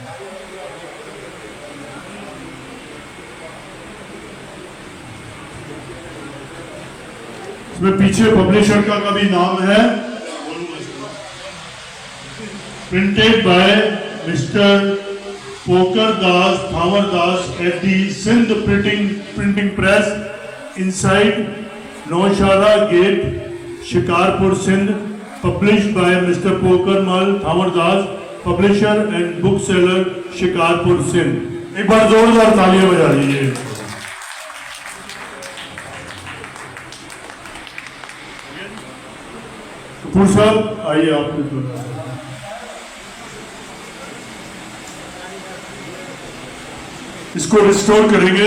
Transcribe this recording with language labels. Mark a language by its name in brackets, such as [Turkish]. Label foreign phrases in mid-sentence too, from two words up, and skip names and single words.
[Hindi] इसमें पीछे पब्लिशर का भी नाम है, [English] printed by Mister Pokar Das Thawar Das at the Sindh printing press inside Naushala Gate, Shikarpur, Sindh, published by Mr. पोकरमल थावरदास, publisher and bookseller, शिकारपुर, सिंध। [Hindi] एक बार जोरदार तालियां बजा दीजिए। कपूर साहब आइए, आप इसको रिस्टोर करेंगे।